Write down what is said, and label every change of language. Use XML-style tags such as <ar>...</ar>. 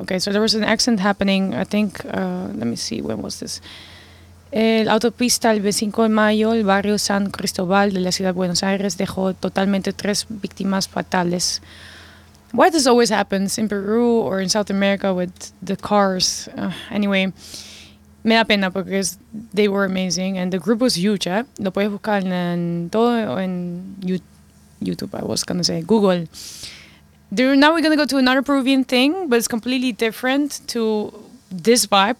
<en>Okay, so there was an accident happening, I think, let me see, when was this?</en> <es>La autopista el 25 de mayo, el barrio San Cristóbal de la ciudad de Buenos Aires dejó totalmente tres víctimas fatales.</es> <en>Why does this always happen in Peru or in South America with the cars? Anyway,</en> <es>me da pena porque</es> <en>they were amazing and the group was huge, ¿eh?</en> <es>Lo puedes buscar en todo en YouTube,</es> <en>I was going to say,</en> <es>Google.</es> <en>Now we're going to go to another Peruvian thing, but it's completely different to this vibe.</en>